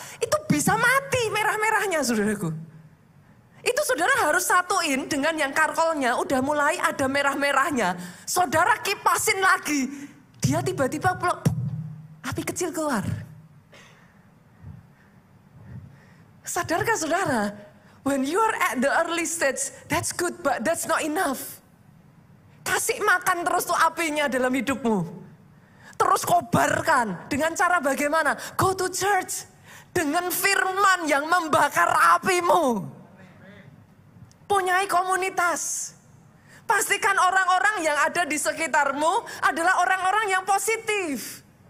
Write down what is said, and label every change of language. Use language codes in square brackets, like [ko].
[id] Itu bisa mati merah-merahnya saudaraku. Itu saudara harus satuin dengan yang karkolnya udah mulai ada merah-merahnya. Saudara kipasin lagi. Dia tiba-tiba api kecil keluar. Sadarkah saudara? [en] When you are at the early stage, that's good but that's not enough. [id] Kasih makan terus tuh apinya dalam hidupmu. Terus kobarkan. Dengan cara bagaimana? [en] Go to church. [id] Dengan firman yang membakar apimu. Punyai komunitas. Pastikan orang-orang yang ada di sekitarmu adalah orang-orang yang positif.